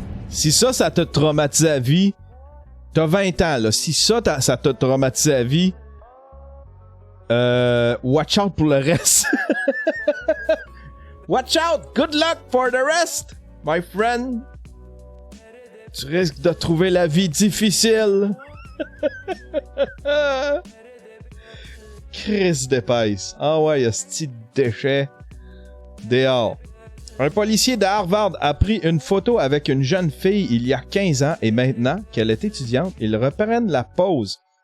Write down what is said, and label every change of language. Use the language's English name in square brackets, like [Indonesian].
[French] Si ça t'a traumatisé à vie, t'as 20 ans, là. Si ça t'a traumatisé à vie, watch out pour le reste. [English] Watch out! Good luck for the rest, my friend. [French] Tu risques de trouver la vie difficile. Chris d'épaisse. Ah ouais, y'a ce petit déchet. Dehors. Un policier de Harvard a pris une photo avec une jeune fille il y a 15 ans et maintenant qu'elle est étudiante, ils reprennent la pose.